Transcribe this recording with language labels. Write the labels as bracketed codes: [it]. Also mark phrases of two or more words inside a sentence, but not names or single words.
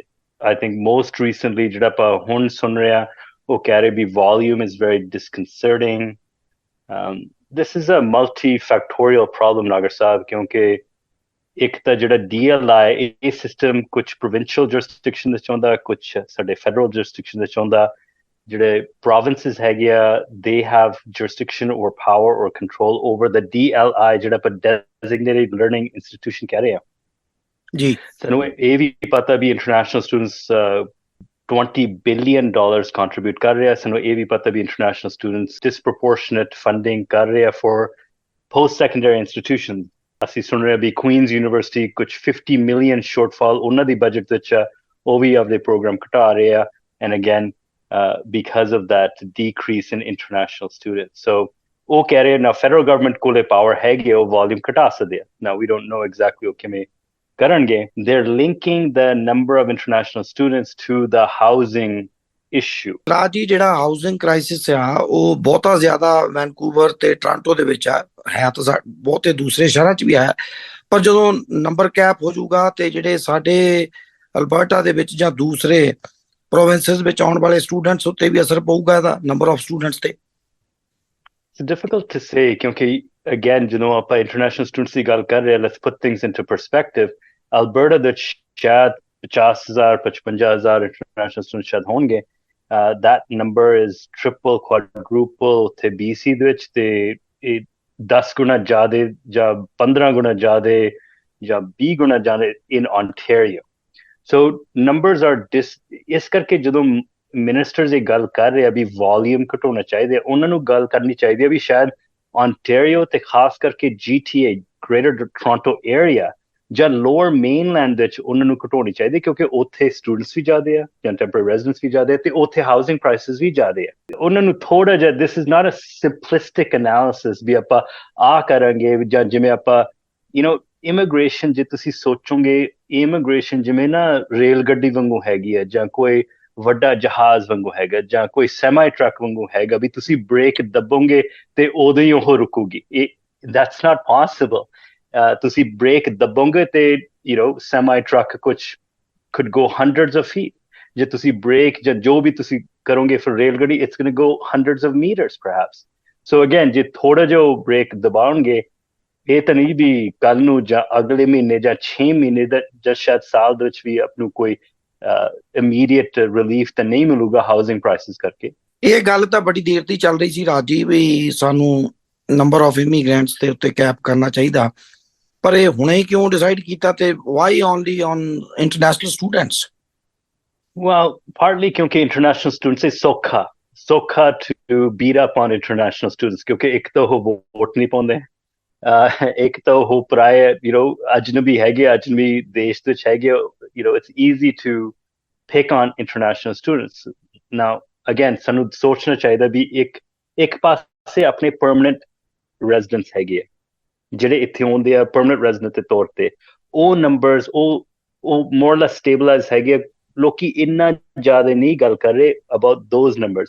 [en] I think most recently [pa] ਜਿਹੜਾ ਆਪਾਂ ਹੁਣ ਸੁਣ ਰਹੇ ਆ ਉਹ ਕਹਿ ਰਹੇ ਵੀ [en] volume is very disconcerting. This is a multi factorial problem [pa] ਨਾਗਰ ਸਾਹਿਬ, ਕਿਉਂਕਿ ਇੱਕ ਤਾਂ ਜਿਹੜਾ DLI ਇਹ ਸਿਸਟਮ ਕੁਛ [en] provincial jurisdiction [pa] ਦੇ 'ਚ ਆਉਂਦਾ, ਕੁਛ ਸਾਡੇ [en] federal jurisdiction [pa] ਦੇ 'ਚ ਆਉਂਦਾ। ਜਿਹੜੇ ਪ੍ਰੋਵਿੰਸਿਸ ਹੈਗੇ ਆ [en] they have jurisdiction or power or control over the DLI, [pa] ਜਿਹੜਾ ਆਪਾਂ [en] designated learning institution [pa] ਕਹਿ ਰਹੇ ਆ ਜੀ। ਸਾਨੂੰ ਇਹ ਵੀ ਪਤਾ ਵੀ [en] international students [pa] $20 billion ਕੰਟਰੀਬਿਊਟ ਕਰ ਰਿਹਾ। ਸਾਨੂੰ ਇਹ ਵੀ ਪਤਾ ਵੀ [en] international students disproportionate funding [pa] ਕਰ ਰਿਹਾ [en] for post secondary institution. [pa] ਅਸੀਂ ਸੁਣ ਰਹੇ ਵੀ ਕੁਈਨਜ਼ ਯੂਨੀਵਰਸਿਟੀ ਕੁਛ 50 million ਸ਼ੋਰਟਫਾਲ ਉਹਨਾਂ ਦੀ ਬਜਟ ਵਿੱਚ ਆ, ਉਹ ਵੀ ਆਪਦੇ ਪ੍ਰੋਗਰਾਮ ਘਟਾ ਰਹੇ ਆ। [en] And again because of that decrease in international students. [pa] So ਉਹ ਕਹਿ ਰਹੇ ਨਾ [en] federal government [pa] ਕੋਲੇ ਪਾਵਰ ਹੈਗੇ, ਉਹ ਵੋਲਿਊਮ ਘਟਾ ਸਕਦੇ ਆ। [en] Now we don't know exactly [pa] ਉਹ ਕਿਵੇਂ ਕਰਨਗੇ। [en] They're linking the number of international students to the housing issue. [pa] ਰਾਜ ਜੀ, ਜਿਹੜਾ [en] housing crisis [pa] ਆ ਉਹ ਬਹੁਤਾ ਜ਼ਿਆਦਾ ਵੈਨਕੂਵਰ ਤੇ ਟੋਰਾਂਟੋ ਦੇ ਵਿੱਚ ਹੈ ਤਾਂ ਬਹੁਤੇ ਦੂਸਰੇ ਸ਼ਹਿਰਾਂ 'ਚ ਵੀ ਹੈ, ਪਰ ਜਦੋਂ [en] number cap [pa] ਹੋ ਜਾਊਗਾ ਤੇ ਜਿਹੜੇ ਸਾਡੇ ਅਲਬਰਟਾ ਦੇ ਵਿੱਚ ਜਾਂ ਦੂਸਰੇ ਪ੍ਰੋਵਿੰਸਿਸ ਵਿੱਚ ਆਉਣ ਵਾਲੇ ਸਟੂਡੈਂਟਸ ਉੱਤੇ ਵੀ ਅਸਰ ਪਊਗਾ ਇਹਦਾ, [en] number of students [pa] ਤੇ? [en] It's difficult to say [pa] ਕਿਉਂਕਿ again ਜਦੋਂ ਆਪਾਂ [en] international students [pa] ਦੀ ਗੱਲ ਕਰ ਰਹੇ ਹਾਂ, [en] let's put things into perspective. [pa] ਅਲਬਰਟਾ ਦੇ ਸ਼ਾਇਦ 50,000 55,000 [en] international student [pa] ਸ਼ਾਇਦ ਹੋਣਗੇ। [en] that number is triple, quadruple [pa] ਉੱਥੇ BC ਦੇ ਵਿੱਚ, ਤੇ ਇਹ 10 ਗੁਣਾ ਜ਼ਿਆਦਾ ਜਾਂ 15 ਗੁਣਾ ਜ਼ਿਆਦਾ ਜਾਂ 20 ਗੁਣਾ ਜ਼ਿਆਦਾ [en] in Ontario. So numbers are [pa] ਇਸ ਕਰਕੇ ਜਦੋਂ ਮਿਨਿਸਟਰਸ ਇਹ ਗੱਲ ਕਰ ਰਹੇ ਆ ਵੀ ਵੋਲੀਅਮ ਘਟਾਉਣਾ ਚਾਹੀਦਾ, ਉਹਨਾਂ ਨੂੰ ਗੱਲ ਕਰਨੀ ਚਾਹੀਦੀ ਹੈ ਵੀ ਸ਼ਾਇਦ Ontario ਤੇ ਖਾਸ ਕਰਕੇ GTA, Greater Toronto area ਜਾਂ ਲੋਅਰ ਮੇਨਲੈਂਡ ਵਿੱਚ ਉਹਨਾਂ ਨੂੰ ਘਟਾਉਣੀ ਚਾਹੀਦੀ, ਕਿਉਂਕਿ ਉੱਥੇ ਸਟੂਡੈਂਟਸ ਵੀ ਜ਼ਿਆਦੇ ਆ ਜਾਂ [en] temporary residents [pa] ਵੀ ਜ਼ਿਆਦੇ ਆ ਤੇ ਉੱਥੇ [en] housing prices [pa] ਵੀ ਜ਼ਿਆਦੇ ਆ। ਉਹਨਾਂ ਨੂੰ ਥੋੜਾ ਜਿਹਾ, [en] This is not a simplistic analysis [pa] ਵੀ ਆਪਾਂ ਆ ਕਰਾਂਗੇ ਜਾਂ ਜਿਵੇਂ ਆਪਾਂ ਇਮੀਗ੍ਰੇਸ਼ਨ, ਜੇ ਤੁਸੀਂ ਸੋਚੋਗੇ ਇਮੀਗ੍ਰੇਸ਼ਨ ਜਿਵੇਂ ਨਾ ਰੇਲ ਗੱਡੀ ਵਾਂਗੂ ਹੈਗੀ ਹੈ ਜਾਂ ਕੋਈ ਵੱਡਾ ਜਹਾਜ਼ ਵਾਂਗੂ ਹੈਗਾ ਜਾਂ ਕੋਈ [en] semi truck [pa] ਵਾਂਗੂ ਹੈਗਾ ਵੀ ਤੁਸੀਂ ਬ੍ਰੇਕ ਦੱਬੋਗੇ ਤੇ ਉਦੋਂ ਹੀ ਉਹ ਰੁਕੂਗੀ। [en] that's not possible. [pa] ਤੁਸੀਂ ਬ੍ਰੇਕ ਦੱਬੋਗੇ ਤੇ [en] semi truck [pa] ਕੁਛ [en] could go hundreds of feet. [pa] ਜੇ ਤੁਸੀਂ ਬ੍ਰੇਕ ਜਾਂ ਜੋ ਵੀ ਤੁਸੀਂ ਕਰੋਗੇ ਫਿਰ ਰੇਲ ਗੱਡੀ, [en] it's going to go hundreds of meters perhaps. So again, [pa] ਜੇ ਥੋੜਾ ਜਿਹਾ ਬ੍ਰੇਕ ਦਬਾਉਣਗੇ, ਇਹ ਤਾਂ ਨਹੀਂ ਵੀ ਕੱਲ ਨੂੰ ਜਾਂ ਅਗਲੇ ਮਹੀਨੇ ਜਾਂ 6 ਮਹੀਨੇ ਦਾ ਜਾਂ ਸ਼ਾਇਦ ਸਾਲ ਦੇ ਵਿੱਚ ਵੀ ਆਪ ਨੂੰ ਕੋਈ [en] immediate relief [pa] ਤਾਂ ਨਹੀਂ ਮਿਲੂਗਾ [en] housing prices [pa] ਕਰਕੇ। ਇਹ ਗੱਲ ਤਾਂ ਬੜੀ ਦੇਰ ਦੀ ਚੱਲ ਰਹੀ ਸੀ ਰਾਜੀ ਵੀ ਸਾਨੂੰ [en] number of immigrants [pa] ਦੇ ਉੱਤੇ ਕੈਪ ਕਰਨਾ ਚਾਹੀਦਾ, ਪਰ ਇਹ ਹੁਣੇ ਹੀ ਕਿਉਂ ਡਿਸਾਈਡ ਕੀਤਾ ਤੇ [en] why only on international students? Well, partly ਕਿਉਂਕਿ international students [pa] ਇਹ ਸੌਖਾ [en] to beat up on international students, [pa] ਕਿਉਂਕਿ ਇੱਕ ਤਾਂ ਉਹ ਵੋਟ ਨਹੀਂ ਪਾਉਂਦੇ, ਇੱਕ ਤਾਂ ਉਹ ਪਰਾਏ ਅਜਨਬੀ ਹੈਗੇ, ਅਜਨਬੀ ਦੇਸ਼ ਵਿੱਚ ਹੈਗੇ, [en] it's easy to pick on international students. Now again, [pa] ਸਾਨੂੰ ਸੋਚਣਾ ਚਾਹੀਦਾ ਵੀ ਇੱਕ ਪਾਸੇ ਆਪਣੇ [en] permanent residents [pa] ਹੈਗੇ ਆ ਜਿਹੜੇ ਇੱਥੇ ਆਉਂਦੇ ਆ [en] permanent resident [pa] ਦੇ ਤੌਰ ਤੇ, ਉਹ ਨੰਬਰਸ ਉਹ [en] more less stabilize [pa] ਹੈਗੇ। ਲੋਕੀ ਇੰਨਾ ਜ਼ਿਆਦਾ ਨਹੀਂ ਗੱਲ ਕਰ ਰਹੇ [en] about those numbers.